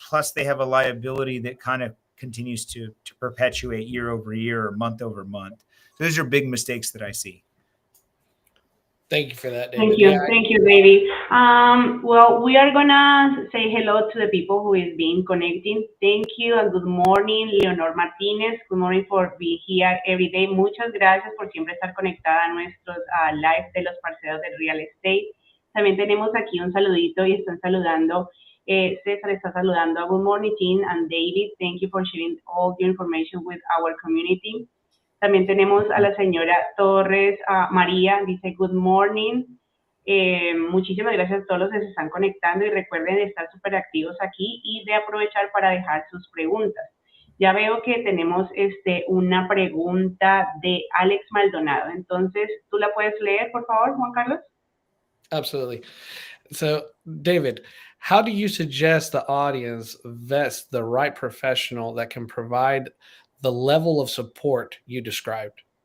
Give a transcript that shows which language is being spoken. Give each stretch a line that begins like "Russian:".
English: Plus they have a liability that kind of continues to perpetuate year over year or month over month. So those are big mistakes that I see. Thank you for that, David. Thank you, David. Well, we are gonna say hello to the people who is being connecting. Thank you and good morning, Leonor Martínez. Good morning for being here every day.
Spanish: Muchas gracias por siempre estar conectada a nuestros live de los parceros del real estate. También tenemos aquí un saludito y están saludando. César está saludando a
English: good morning,
Spanish: Jean and David.
English: Thank you for sharing all your information with our community.
Spanish: También tenemos a la señora Torres, María, dice
English: good morning.
Spanish: Muchísimas gracias a todos los que se están conectando y recuerden de estar súper activos aquí y de aprovechar para dejar sus preguntas. Ya veo que tenemos una pregunta de Alex Maldonado. Entonces, ¿tú la puedes leer, por favor, Juan Carlos?
English: Absolutely. So, David, how do you suggest the audience vets the right professional that can provide the level of support you described?